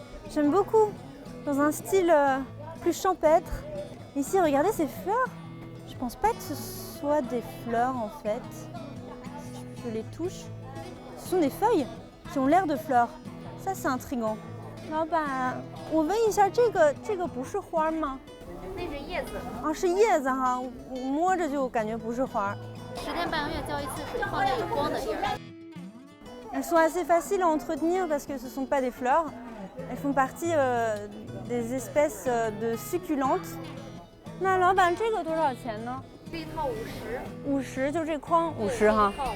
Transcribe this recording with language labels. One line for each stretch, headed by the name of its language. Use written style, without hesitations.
French: J'aime beaucoup, dans un style plus champêtre. Ici, regardez ces fleurs. Je pense pas que ce soit des fleurs en fait. Je les touche. Ce sont des feuilles qui ont l'air de fleurs. Ça, c'est intriguant.
Chinese: 老板，我问一下，这个不是花吗？那是叶子，啊，是叶子哈，我摸着就感觉不是花。 10天半个月浇一次水，放着有光的地儿。
French: Elles sont assez faciles à entretenir parce que ce ne sont pas des fleurs. Elles font partie des espèces de succulentes.
Chinese: 那老板，这个多少钱呢？这一套50。 50，就这筐50哈。